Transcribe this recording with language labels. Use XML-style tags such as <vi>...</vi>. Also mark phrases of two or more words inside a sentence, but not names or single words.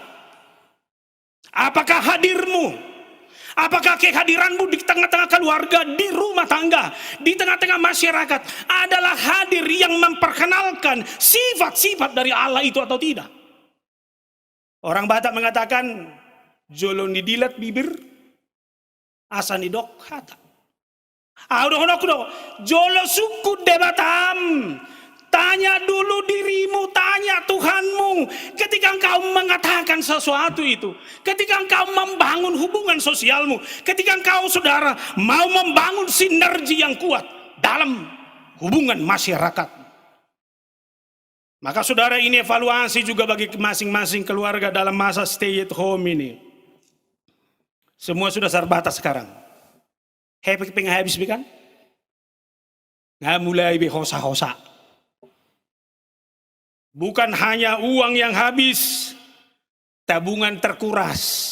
<id>Apakah hadirmu, apakah kehadiranmu di tengah-tengah keluarga, di rumah tangga, di tengah-tengah masyarakat adalah hadir yang memperkenalkan sifat-sifat dari Allah itu atau tidak? Orang Batak mengatakan,</id> <bbc>jolo ni dilat bibir, asa ni dok hata. Jolo suku debatam.</bbc> <id>Tanya dulu dirimu, tanya Tuhanmu. Ketika engkau mengatakan sesuatu itu, ketika engkau membangun hubungan sosialmu, ketika engkau saudara mau membangun sinergi yang kuat dalam hubungan masyarakat, maka saudara, ini evaluasi juga bagi masing-masing keluarga dalam masa</id> <en>stay at home</en> <id>ini. Semua sudah terbatas sekarang. Habis kan? Nah, mulai hosa-hosa. Bukan hanya uang yang habis, tabungan terkuras.</id>